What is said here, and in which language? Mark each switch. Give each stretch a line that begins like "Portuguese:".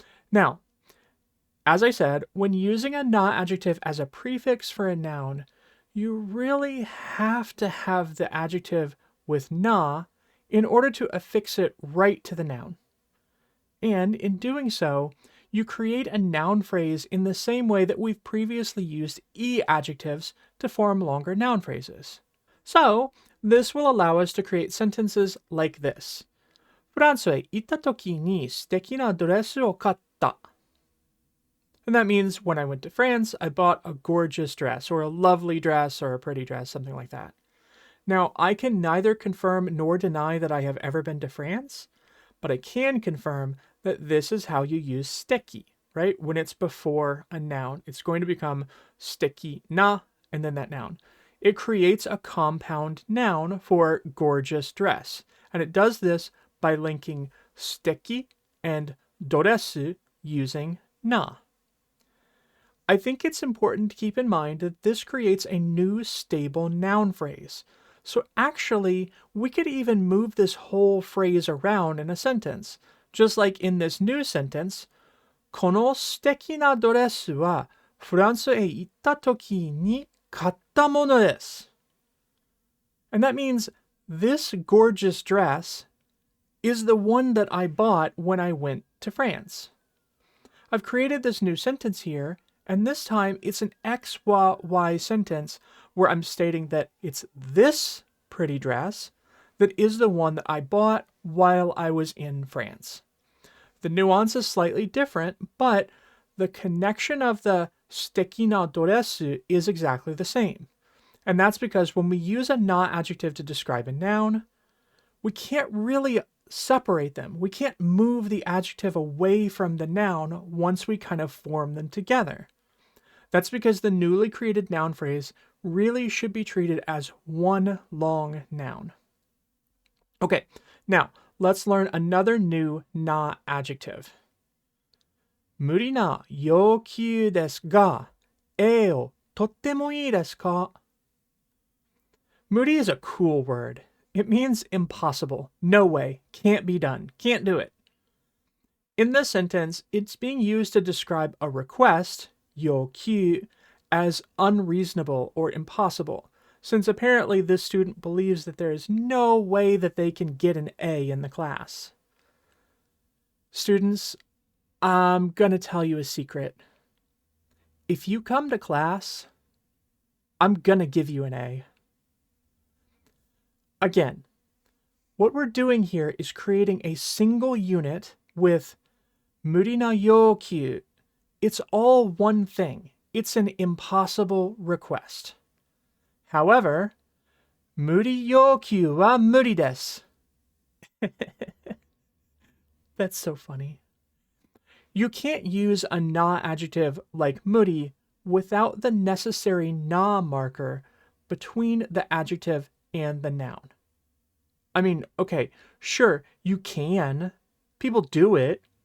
English: Now, as I said, when using a na-adjective as a prefix for a noun, you really have to have the adjective with na in order to affix it right to the noun. And in doing so, you create a noun phrase in the same way that we've previously used e-adjectives to form longer noun phrases. So, this will allow us to create sentences like this.
Japanese: フランスへ行った時に素敵なドレスを買った.
English: And that means when I went to France, I bought a gorgeous dress, or a lovely dress, or a pretty dress, something like that. Now, I can neither confirm nor deny that I have ever been to France, but I can confirm that this is how you use suteki, right? When it's before a noun, it's going to become suteki na, and then that noun. It creates a compound noun for gorgeous dress, and it does this by linking suteki and doresu using na. I think it's important to keep in mind that this creates a new stable noun phrase. So actually, we could even move this whole phrase around in a sentence. Just like in this new sentence,
Japanese: この素敵なドレスはフランスへ行った時に買ったものです。
English: And that means this gorgeous dress is the one that I bought when I went to France. I've created this new sentence here, and this time it's an XY sentence where I'm stating that it's this pretty dress that is the one that I bought while I was in France. The nuance is slightly different, but the connection of the suteki na doresu is exactly the same. And that's because when we use a na-adjective to describe a noun, we can't really separate them. We can't move the adjective away from the noun once we kind of form them together. That's because the newly created noun phrase really should be treated as one long noun. Okay, now let's learn another new na-adjective.
Japanese: 無理な要求ですが、絵をとってもいいですか?
English: Moody is a cool word. It means impossible. No way. Can't be done. Can't do it. In this sentence, it's being used to describe a request, 要求, as unreasonable or impossible, since apparently this student believes that there is no way that they can get an A in the class. Students, I'm gonna tell you a secret. If you come to class, I'm gonna give you an A. Again, what we're doing here is creating a single unit with 無理な要求. It's all one thing. It's an impossible request. However, 無理要求は無理です. That's so funny. You can't use a na adjective like 無理 without the necessary na marker between the adjective and the noun. I mean, okay, sure, you can. People do it.